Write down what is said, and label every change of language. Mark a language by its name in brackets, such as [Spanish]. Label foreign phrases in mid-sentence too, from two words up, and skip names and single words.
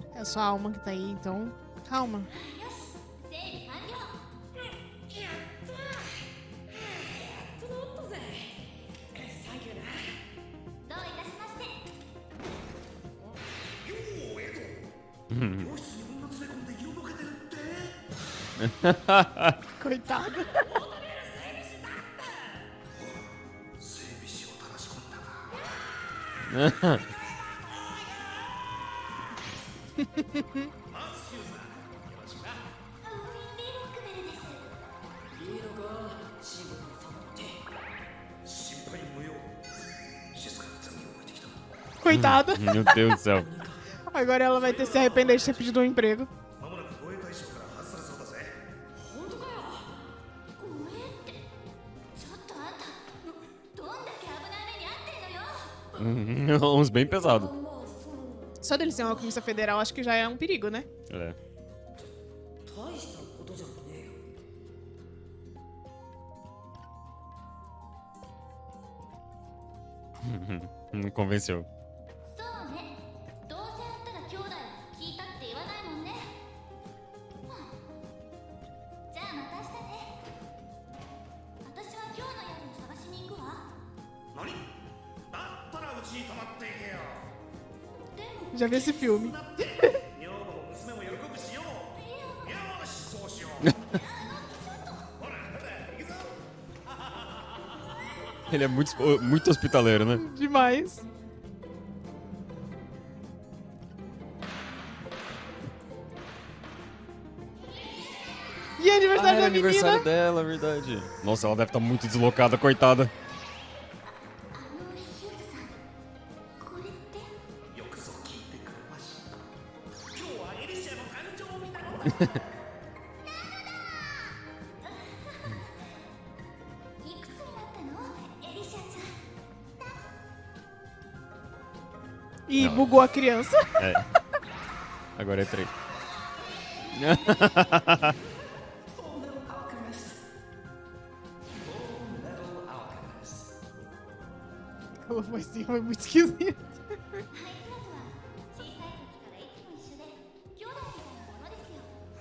[Portuguese] É a sua alma que tá aí, então calma. [Japanese] よし整備完了やったー整ったぜサンキューなどういたしまして [Portuguese] Coitado. [Japanese] ウィン・リーロックベルですいいのかシンボルをサボって [Portuguese] Coitada. Meu Deus do céu. Agora ela vai ter que se arrepender de ter pedido um emprego. [Japanese] 本当かよごめんってちょっとあんたどんだけ危ない目に遭ってんのよ [Portuguese] Uns bem pesado. [Japanese] まあその [Portuguese] Só dele ser uma polícia federal, acho que já é um perigo, né? É. [Japanese] 大したことじゃねえよ [Portuguese] Me convenceu. [Japanese] そうねどうせあんたが兄弟聞いたって言わないもんねじゃあまた明日ね私は今日の宿を探しに行くわ [Portuguese] Já vi esse filme. Ele é muito hospitaleiro, né? Demais. E é aniversário da aniversário menina. dela, verdade. Nossa, ela deve estar muito deslocada, coitada. [Japanese] あのヒューズさんこれって いくつになったのエリシャちゃん [Portuguese] E Não. bugou a criança. É. Agora é 3. Ela foi assim, foi muito esquisito. [Japanese] あいつらとは小さい時からいつも一緒で兄弟みたいなものですよ